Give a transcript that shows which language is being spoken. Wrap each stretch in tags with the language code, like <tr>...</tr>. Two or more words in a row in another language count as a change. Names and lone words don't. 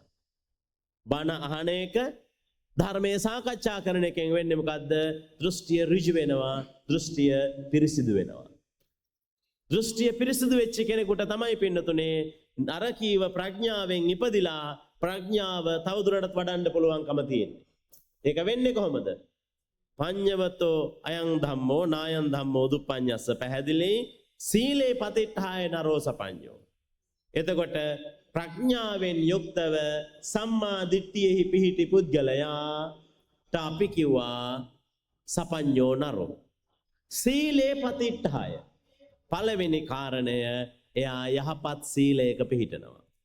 <si>බණ අහන එක, ධර්මයේ සාකච්ඡා කරන එකෙන් වෙන්නේ මොකද්ද? දෘෂ්ටිය ඍජු වෙනවා, දෘෂ්ටිය පිරිසිදු වෙනවා. දෘෂ්ටිය පිරිසිදු වෙච්ච කෙනෙකුට තමයි පින්නතුනේ නරකීව ප්‍රඥාවෙන් ඉපදිලා ප්‍රඥාව තවදුරටත් වඩන්න පුළුවන්කම තියෙන්නේ. ඒක වෙන්නේ කොහොමද?</si> <pi>පඤ්ඤවතෝ අයං ධම්මෝ නායං ධම්මෝ දුප්පඤ්ඤස්ස පැහැදිලි සීලේ පතිට්ඨාය නරෝ සපඤ්ඤෝ.</pi> <si>එතකොට ප්‍රඥාවෙන් යුක්තව සම්මා දිට්ඨියෙහි පිහිටි පුද්ගලයාට අපි කිව්වා</si> <pi>සපඤ්ඤෝ නරෝ. සීලේ පතිට්ඨාය</pi> <si>පළවෙනි කාරණය එයා යහපත් සීලයක පිහිටනවා.</si>